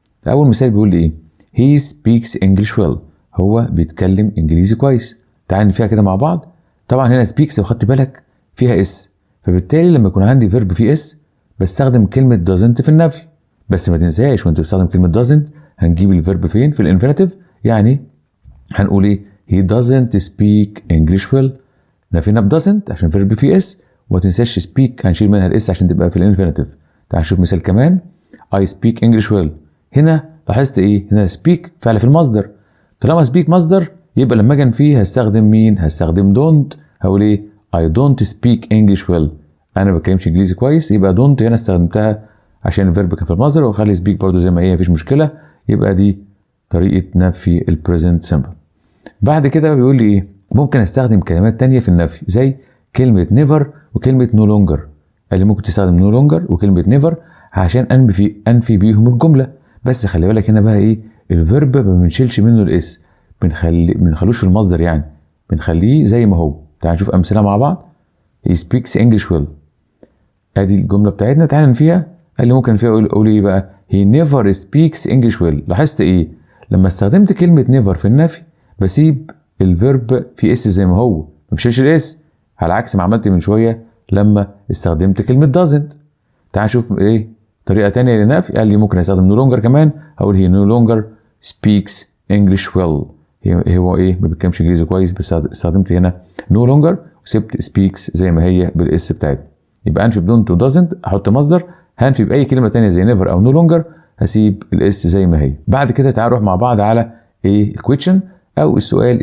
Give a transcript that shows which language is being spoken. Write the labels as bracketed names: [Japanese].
[Arabic] اول مثال بيقول لي ايه؟ [English] he speaks English well، [Arabic] هو بيتكلم انجليزي كويس. تعال نفيها كده مع بعض. طبعا هنا speaks لو خدت بالك فيها اس، فبالتالي لما يكون عندي فيرب فيه اس بستخدم كلمه doesn't في النفي. بس ما تنساش وانت بتستخدم كلمه doesn't هنجيب الفيرب فين؟ في الانفينيتيف. يعني هنقول ايه؟ [English] he doesn't speak English well. [Arabic] نفينا ب doesn't عشان فيرب فيه اس، وما تنساش speak هنشيل منها الاس عشان تبقى في الانفينيتيف. تعال نشوف مثال كمان. [English] I speak English well. [Arabic] هنا لاحظت ايه؟ هنا speak فعل في المصدر. طالما speak مصدر يبقى لما اجي انفيه هستخدم مين؟ هستخدم don't. هقول ايه؟ [English] I don't speak English well. [Arabic] انا ما بتكلمش انجليزي كويس، يبقى don't هنا استخدمتها عشان الفيرب كان في المصدر، واخلي speak برضو زي ما هي مفيش مشكله. يبقى دي طريقه نفي البريزنت سمبل. بعد كده بيقول لي ايه؟ ممكن استخدم كلمات تانية في النفي زي كلمه never وكلمه [English] no longer. [Arabic] قال لي ممكن تستخدم [English] no longer [Arabic] وكلمه never عشان انفي بيهم الجمله. بس خلي بالك هنا بقى ايه؟ الفيرب ما بنشيلش منه الاس، بنخلوش في المصدر، يعني بنخليه زي ما هو. تعال نشوف امثله مع بعض. [English] he speaks English well. [Arabic] ادي الجمله بتاعتنا، تعال نفيها. قال لي ممكن فيها اقول ايه بقى؟ [English] he never speaks English well. [Arabic] لاحظت ايه؟ لما استخدمت كلمه never في النفي بسيب الفيرب في اس زي ما هو، ما بشيلش الاس، على عكس ما عملت من شويه لما استخدمت كلمه doesn't. تعال نشوف ايه طريقه تانية للنفي. قال لي ممكن استخدم no longer كمان، اقول [English] he no longer speaks English well. [Arabic] هو ايه؟ ما بيتكلمش انجليزي كويس، بس استخدمت هنا [English] no longer [Arabic] وسبت speaks زي ما هي بالاس بتاعتها. يبقى انفي بدون تو doesn't احط مصدر، هنفي باي كلمه تانية زي never او no longer هسيب الاس زي ما هي. بعد كده تعالوا نروح مع بعض على ايه؟ الكويشن او السؤال.